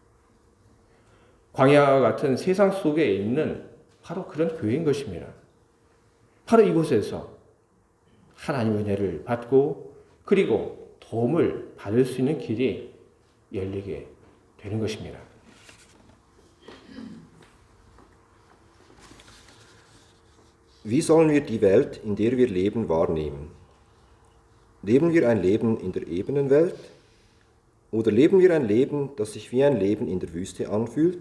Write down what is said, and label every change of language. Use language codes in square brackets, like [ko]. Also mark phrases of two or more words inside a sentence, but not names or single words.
[ko] 광야와 같은 세상 속에 있는 바로 그런 교회인 것입니다. 바로 이곳에서 하나님의 은혜를 받고 그리고 도움을 받을 수 있는 길이 열리게 되는 것입니다. [de] Wie sollen wir die Welt, in der wir leben, wahrnehmen? Leben wir ein Leben in der Ebenenwelt? Oder leben wir ein Leben, das sich wie ein Leben in der Wüste anfühlt?